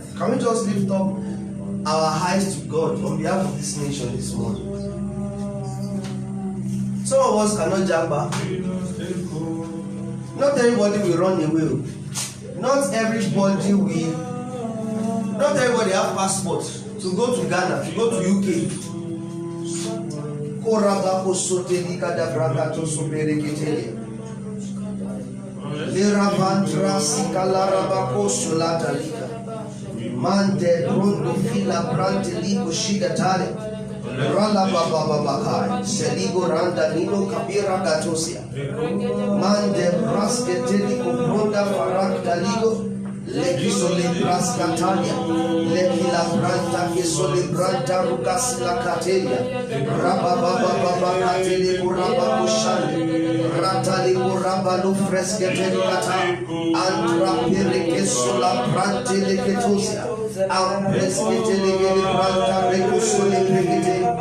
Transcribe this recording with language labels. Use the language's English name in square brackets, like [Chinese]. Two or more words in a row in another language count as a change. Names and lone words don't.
[English] Can we just lift up our eyes to God on behalf of this nation this morning? Some of us cannot jump back. Not everybody will run away. Not everybody have passport to go to Ghana, to go to UK. Mante rondo fila brante ligo shiga tale. Rala baba bakai. Seligo randa nino kabira gatosia. Mande braske teliko bronda farak daligo. Leki sole braska tanya. Leki la branta ke sole branta rukasi la katelia. Raba baba baba katele kuraba kushande. Ratali kuraba lu freske telikata. Andra pereke sola brante leketosia. Ampreske telegele branta rekusole prekete.